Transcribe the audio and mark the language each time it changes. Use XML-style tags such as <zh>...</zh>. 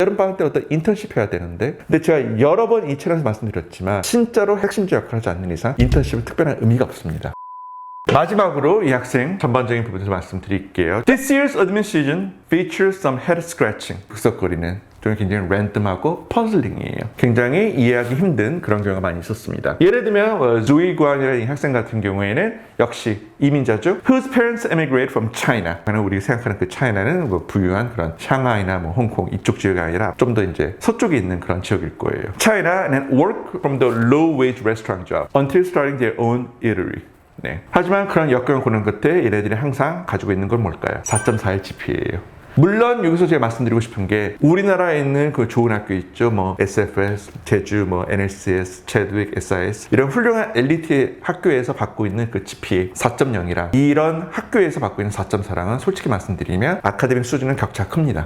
<ko>여름방학 때 어떤 인턴십 해야 되는데, 근데 제가 여러 번 이 채널에서 말씀드렸지만 진짜로 핵심적 역할을 하지 않는 이상 인턴십은 특별한 의미가 없습니다. 마지막으로 이 학생 전반적인 부분에서 말씀드릴게요.</ko> <en>This year's admin season features some head scratching.</en> <ko>북석거리는 좀 굉장히 랜덤하고 퍼즐링이에요. 굉장히 이해하기 힘든 그런 경우가 많이 있었습니다. 예를 들면 조이 구안이라는 이 학생 같은 경우에는 역시 이민자죠.</ko> <en>Whose parents emigrated from China.</en> <ko>우리가 생각하는 그 China는 뭐 부유한 그런 샹하이나 뭐 홍콩 이쪽 지역이 아니라 좀 더 이제 서쪽에 있는 그런 지역일 거예요.</ko> <en>China and work from the low-wage restaurant job until starting their own eatery.</en> <ko>네. 하지만 그런 역경을 고는 끝에 얘네들이 항상 가지고 있는 건 뭘까요? 4.41 GPA예요. 물론 여기서 제가 말씀드리고 싶은 게 우리나라에 있는 그 좋은 학교 있죠. 뭐 SFS, 제주, 뭐 NLCS, 체드윅, SIS 이런 훌륭한 엘리트 학교에서 받고 있는 그 GPA 4.0이랑 이런 학교에서 받고 있는 4.4랑은 솔직히 말씀드리면 아카데믹 수준은 격차가 큽니다.</ko>